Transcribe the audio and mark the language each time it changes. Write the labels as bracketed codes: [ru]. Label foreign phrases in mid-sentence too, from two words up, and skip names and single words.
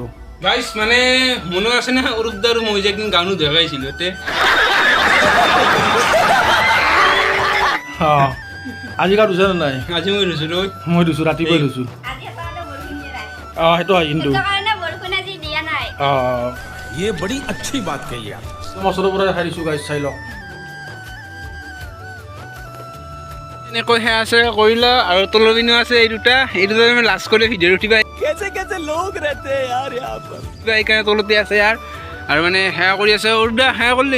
[as] গাইজ মানে মনত আছে না অৰূপদা আৰু মই যে একদিন গানো দেখাইছিলোঁ ইয়াতে। অঁ আজি গা ধুছে নে নাই? আজি মই ধুইছিলোঁ, মই ধুইছোঁ, ৰাতিপুৱাই ধুইছোঁ। অঁ সেইটো হয় কিন্তু অঁ [hi] ये बड़ी अच्छी बात कही आप। [as] ওচৰৰ পৰা দেখাই দিছোঁ গাইজ, চাই লওক। এনেকৈ সেয়া আছে কৰিলা আৰু তলৰ পিনেও আছে এই দুটা আমি লাষ্ট কৰি ভিডিঅ'ত উঠিবা। সেইকাৰণে তলতে আছে ইয়াৰ আৰু মানে সেয়া কৰি আছে। অৰূপদা সেয়া কৰিলি